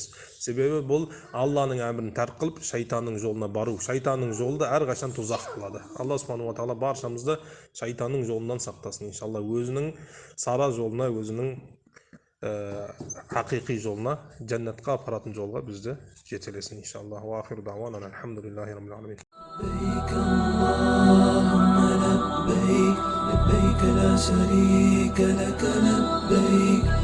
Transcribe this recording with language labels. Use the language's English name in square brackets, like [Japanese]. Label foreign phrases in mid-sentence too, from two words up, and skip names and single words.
[Kazakh] Себебі бұл Алланың әмірін тәрк қылып, шайтанның жолына бару. Шайтанның жолы да әрқашан тозақ қылады. Алла [Arabic] سبحانه وتعالى [Kazakh] баршамызды шайтанның жолынан сақтасын. Иншалла өзінің сара жолына, өзінің хақиқи жолына, жәннатқа апаратын жолға бізді жетелесін. Иншалла. [Arabic] وآخر دعوانا الحمد لله رب العالمين. لبيك لا شريك لك لبيك